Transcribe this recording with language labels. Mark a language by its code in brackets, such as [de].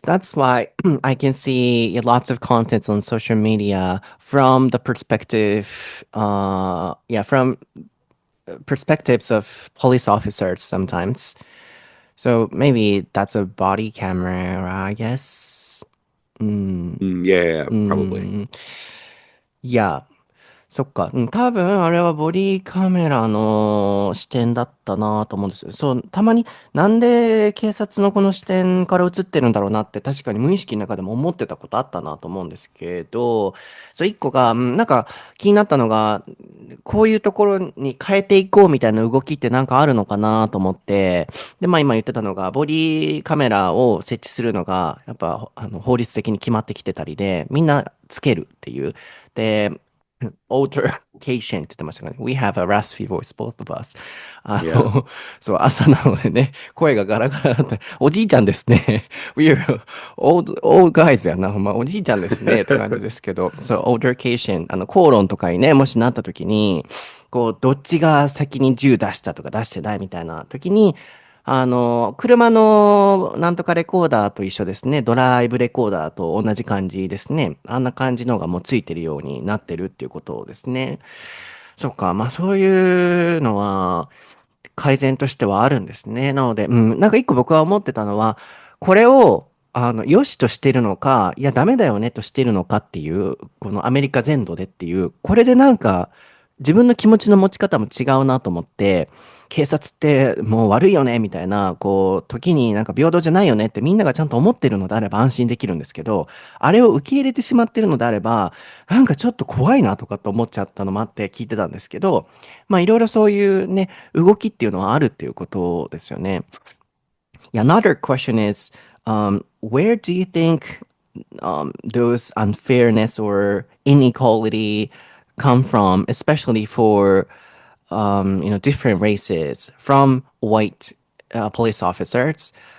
[en] That's why I can see lots of content on social media from the perspective, from perspectives of police officers sometimes. So maybe that's a body camera, I guess. うん。 Yeah, う probably. [ja] ん。いや、そっか。うん、多分あれはボディカメラの視点だったなと思うんですよ。そう、たまになんで警察のこの視点から映ってるんだろうなって確かに無意識の中でも思ってたことあったなと思うんですけど、そう、一個が、なんか気になったのが、こういうところに変えていこうみたいな動きってなんかあるのかなと思って、で、まあ今言ってたのが、ボディカメラを設置するのが、やっぱ法律的に決まってきてたりで、みんなつけるっていう。で、altercation って言ってましたかね。 [en] We have a raspy voice, both of us. Yeah. [ja] そう、朝なのでね、声がガラガラだった。おじいちゃんですね。 [en] We are old guys [ja] やな。まあ、おじいちゃんですね。って感じですけど、そう、altercation、口論とかにね、もしなった時に、どっちが先に銃出したとか出してないみたいな時に、車のなんとかレコーダーと一緒ですね。ドライブレコーダーと同じ感じですね。あんな感じのがもうついてるようになってるっていうことですね。そっか。まあそういうのは改善としてはあるんですね。なので、なんか一個僕は思ってたのは、これを、良しとしてるのか、いや、ダメだよねとしてるのかっていう、このアメリカ全土でっていう、これでなんか、自分の気持ちの持ち方も違うなと思って、警察ってもう悪いよねみたいな、こう、時になんか平等じゃないよねってみんながちゃんと思ってるのであれば安心できるんですけど、あれを受け入れてしまってるのであれば、なんかちょっと怖いなとかって思っちゃったのもあって聞いてたんですけど、まあいろいろそういうね、動きっていうのはあるっていうことですよね。 [en] Yeah, another question is, where do you think those unfairness or inequality come from, especially for different races, from white police officers?